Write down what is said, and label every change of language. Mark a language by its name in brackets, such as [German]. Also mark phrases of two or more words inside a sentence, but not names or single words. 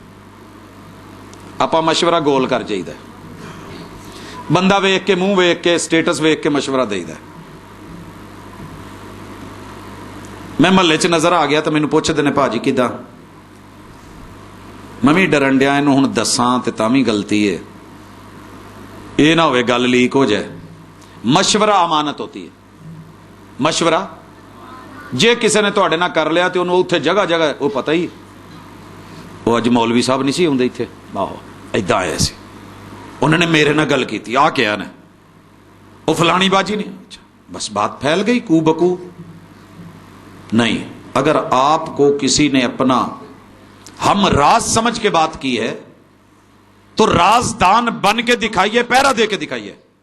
[Urdu] آپ مشورہ گول کر جائیے، [Punjabi] بندہ ویک کے، منہ ویک کے، سٹیٹس ویک کے مشورہ دے دے۔ میں محلے چ نظر آ گیا تو مینوں [Urdu] پوچھتے ہیں [Punjabi] بھاجی کداں، میں بھی ڈرن ڈیا اینوں ہن دساں تے تاں وی غلطی ہے، یہ نہ ہوئے گل لیک ہو جائے۔ [Urdu] مشورہ امانت ہوتی ہے، [Punjabi] مشورہ جے کسی نے تواڈے نال کر لیا تے اونوں اوتھے جگہ جگہ وہ پتہ ہی، وہ اج مولوی صاحب نہیں سی ہوندے ایتھے، آہو ایداں آئے سی، انہوں نے میرے نال گل کیتی، [Urdu] آ کیا نے وہ فلانی باجی نے، اچھا بس بات پھیل گئی کو بکو۔ نہیں، اگر آپ کو کسی نے اپنا ہم راز سمجھ کے بات کی ہے تو رازدان بن کے دکھائیے، پہرا دے کے دکھائیے۔